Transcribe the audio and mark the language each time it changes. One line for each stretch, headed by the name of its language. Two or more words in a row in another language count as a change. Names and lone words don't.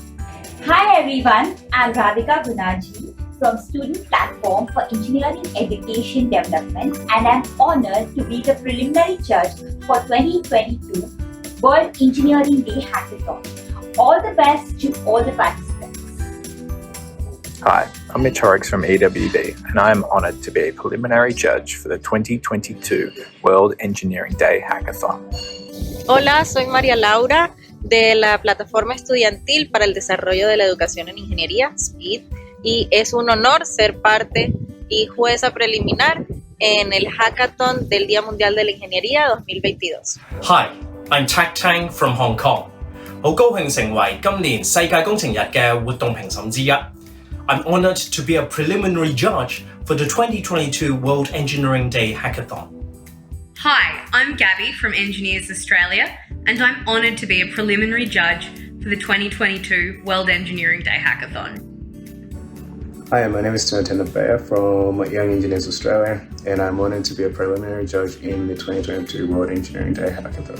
English: Hi everyone, I'm Radhika Gunaji from Student Platform for Engineering Education Development, and I'm honoured to be the preliminary judge for 2022 World Engineering Day Hackathon. All the best to all the participants. Hi, I'm Mitch Horrocks from EWB, and I am honoured to be a preliminary judge for the 2022 World Engineering Day Hackathon.
Spanish: Hola, soy María Laura de la Plataforma Estudiantil para el Desarrollo de la Educación en Ingeniería, SPEED, y es un honor ser parte y jueza preliminar en el Hackathon del Día Mundial de la Ingeniería 2022.
English: Hi, I'm Tak Tang from Hong Kong.
Cantonese: 好高興成為今年世界工程日嘅活動評審之一。
English: I'm honoured to be a preliminary judge for the 2022 World Engineering Day Hackathon. Hi, I'm Gabby from Engineers Australia, and I'm honoured to be a preliminary judge for the 2022 World Engineering Day Hackathon. Hi, my name is Jonathan Abaya from Young Engineers Australia, and I'm honoured to be a preliminary judge in the 2022 World Engineering Day Hackathon.